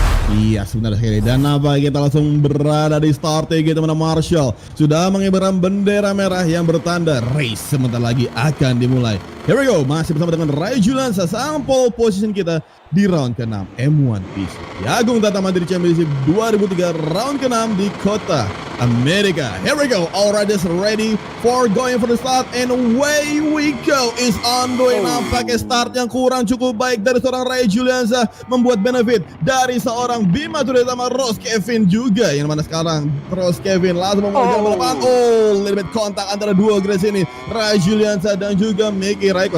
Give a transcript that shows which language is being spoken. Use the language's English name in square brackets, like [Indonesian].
[Indonesian] Iya, sebenarnya sekali. Dan apa, kita langsung berada di starting gitu, mana Marshall sudah mengibarkan bendera merah yang bertanda race sebentar lagi akan dimulai. [English] Here we go, [Indonesian] masih bersama dengan Ray Juliansyah sang pole position kita di round ke-6 M1 PC. Di Agung Tata Mandiri Championship 2003 round ke-6 di kota Amerika. [English] Here we go, all riders ready for going for the start, and away we go. Is on the way. [Indonesian] Nampaknya start yang kurang cukup baik dari seorang Ray Juliansyah membuat benefit dari seorang Bima Suryatama, Rose Kevin juga, yang mana sekarang Rose Kevin langsung memulai balapan. [English] Little bit [Indonesian] kontak antara dua grid ini, Ray Juliansyah dan juga Miki Raiko.